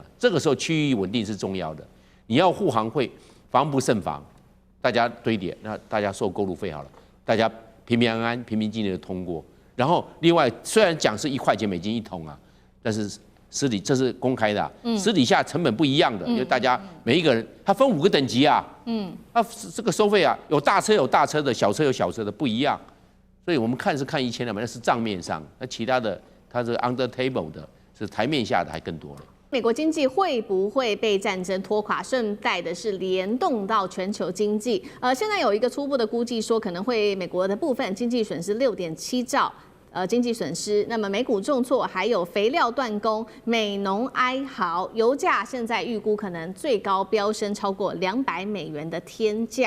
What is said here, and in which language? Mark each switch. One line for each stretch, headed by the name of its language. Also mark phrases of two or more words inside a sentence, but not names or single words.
Chinese: 這個時候區域穩定是重要的。你要護航會防不勝防，大家堆疊，那大家收過路費好了，大家平平安安、平平靜靜的通過。然後，另外雖然講是1塊錢美金1桶啊，但是這是公開的，私底下成本不一樣的，因為大家每一個人他分5個等級啊，他這個收費啊，有大車有大車的，小車有小車的，不一樣。所以我們看1200，那是賬面上，那其他的它是
English: under table
Chinese: 的，是台面下的還更多了。美國經濟會不會被戰爭拖垮？順帶的是聯動到全球經濟。現在有一個初步的估計說，可能會美國的部分經濟損失6.7兆經濟損失，那麼美股重挫，還有肥料斷供，美農哀嚎，油價現在預估可能最高飆升超過$200的天價。